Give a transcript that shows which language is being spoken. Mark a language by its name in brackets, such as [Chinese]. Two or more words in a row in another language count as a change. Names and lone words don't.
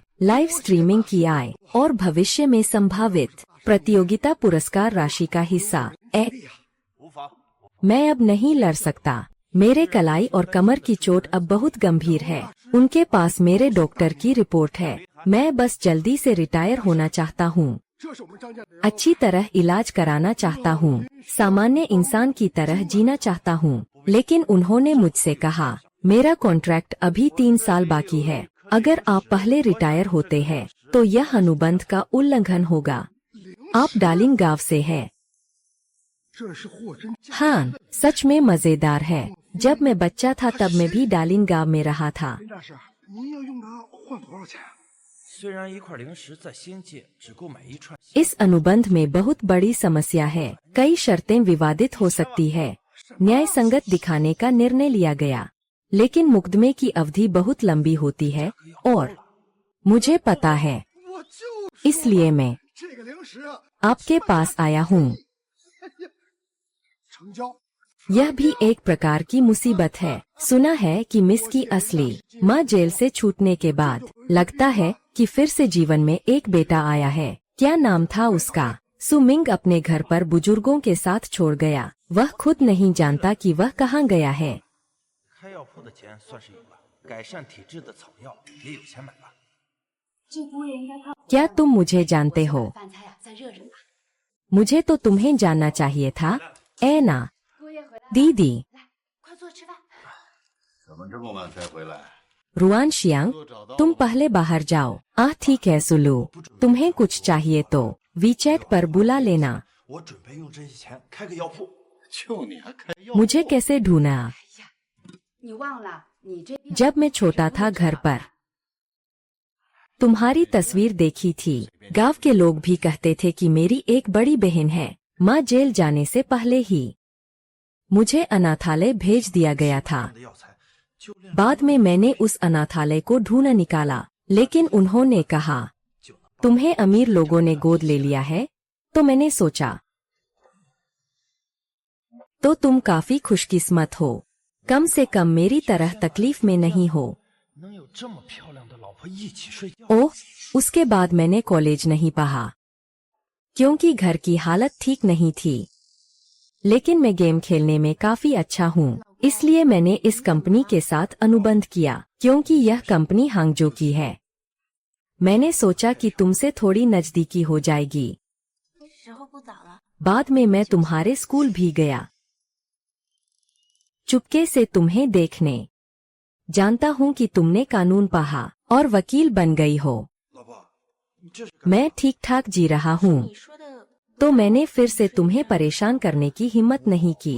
[English] live streaming [Hindi] की आय और भविष्य में संभावित प्रतियोगिता पुरस्कार राशि का हिस्सा। [Chinese] 无妨， [Hindi] मैं अब नहीं लड़ सकता। मेरे कलाई और कमर की चोट अब बहुत गंभीर है। उनके पास मेरे डॉक्टर की रिपोर्ट है। मैं बस जल्दी से रिटायर होना चाहता हूँ। [Chinese] 这是我们张家的。 [Hindi] अच्छी तरह इलाज कराना चाहता हूँ। सामान्य इंसान की तरह जीना चाहता हूँ। लेकिन उन्होंने मुझसे कहा, मेरा कॉन्ट्रैक्ट अभी 3 साल बाकी है। अगर आप पहले रिटायर होते हैं तो यह अनुबंध का उल्लंघन होगा। आप डालिंग गांव से हैं। [Chinese] 这是货真价 [Hindi] हाँ, सच में मजेदार है। जब मैं बच्चा था तब मैं भी डालिंग गांव में रहा था। [Chinese] 林大师，您要用它换多少钱？虽然一块零食在仙界只购买1串， [Hindi] इस अनुबंध में बहुत बड़ी समस्या है। कई शर्तें विवादित हो सकती है। न्याय संगत दिखाने का निर्णय लिया गया, लेकिन मुकदमे की अवधि बहुत लंबी होती है और मुझे पता है, [Chinese] 我就 [Hindi] इसलिए मैं [Chinese] 这个零食啊， [Hindi] आपके पास आया हूँ। [Chinese] 成交。 [Hindi] यह भी एक प्रकार की मुसीबत है। सुना है कि मिस की असली माँ जेल से छूटने के बाद लगता है कि फिर से जीवन में एक बेटा आया है। क्या नाम था उसका? सुमिंग अपने घर पर बुजुर्गों के साथ छोड़ गया। वह खुद नहीं जानता कि वह कहाँ गया है। [Chinese] 开药铺的钱算是有了，改善体质的草药也有钱买了。这姑爷应该看 [Hindi] क्या तुम मुझे जानते हो? [Chinese] 饭菜呀，再热热吧。 [Hindi] मुझे तो तुम्हें जानना चाहिए था। ऐना [Chinese] 姑爷回来了， [Hindi] दीदी [Chinese] 来，快坐吃饭。怎么这么晚才回来？ [Hindi] रुआन शियांग, तुम पहले बाहर जाओ। आह ठीक है सुलू, तुम्हें कुछ चाहिए तो वीचैट पर बुला लेना। [Chinese] 我准备用这些钱开个药铺。就你还开药？ [Hindi] मुझे कैसे ढूंढा? [Chinese] 你忘了，你这边 [Hindi] जब मैं छोटा था घर पर तुम्हारी तस्वीर देखी थी। गांव के लोग भी कहते थे कि मेरी एक बड़ी बहन है। माँ जेल जाने से पहले ही मुझे अनाथालय भेज दिया गया था। [Chinese] 的药材就炼 [Hindi] बाद में मैंने उस अनाथालय को ढूंढ निकाला, लेकिन उन्होंने कहा [Chinese] 就能 [Hindi] तुम्हें अमीर लोगों ने गोद ले लिया है। तो मैंने सोचा, तो तुम काफी खुशकिस्मत हो। कम से कम मेरी तरह तकलीफ में नहीं हो। [Chinese] 能有这么漂亮的老婆一起睡觉。 [Hindi] ओह, उसके बाद मैंने कॉलेज नहीं पढ़ा क्योंकि घर की हालत ठीक नहीं थी। लेकिन मैं गेम खेलने में काफी अच्छा हूँ, इसलिए मैंने इस कंपनी के साथ अनुबंध किया क्योंकि यह कंपनी हांगजो की है। मैंने सोचा कि तुमसे थोड़ी नजदीकी हो जाएगी। [Chinese] 时候不早了， [Hindi] बाद में मैं तुम्हारे स्कूल भी गया, चुपके से तुम्हें देखने। जानता हूँ कि तुमने कानून पढ़ा और वकील बन गई हो। [Chinese] 老婆， [Hindi] मैं ठीक ठाक जी रहा हूँ। [Chinese] 你说的 [Hindi] तो मैंने फिर से तुम्हें परेशान करने की हिम्मत नहीं की।